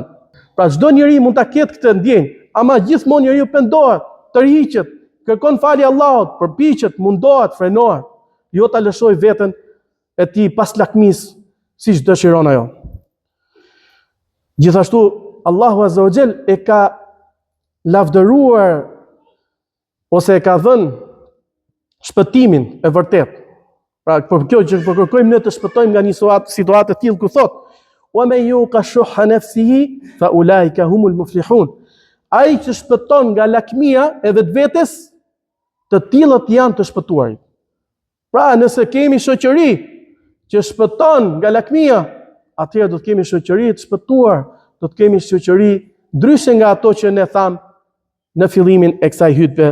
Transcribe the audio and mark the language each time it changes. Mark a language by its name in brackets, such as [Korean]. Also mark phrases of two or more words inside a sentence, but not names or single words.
[Albanian] Pra çdo njeri mund ta ketë këtë ndjenjë, ama gjithmonë njeriu pendohet, tërhiqet, kërkon falje Allahut, përpiqet, mundohet, frenohet, jo ta lëshoj veten e tij pas lakmisë siç dëshiron ajo. Gjithashtu Allahu [Arabic] عز وجل [Albanian] e ka lavdëruar ose e ka dhënë shpëtimin e vërtet. Pra për kjo që po kërkojmë ne të shpëtojmë nga një situatë e tillë ku thot: [Arabic] "وَمَن يُوقَ شُحَّ نَفْسِهِ فَأُولَٰئِكَ هُمُ الْمُفْلِحُونَ." [Albanian] Ai që shpëton nga lakmia e vetvetes, të tillët janë të shpëtuarit. Pra nëse kemi shoqëri që shpëton nga lakmia, atëherë do të kemi shoqëri të shpëtuar, do të kemi shoqëri ndryshe nga ato që ne tham në fillimin e kësaj hutbe.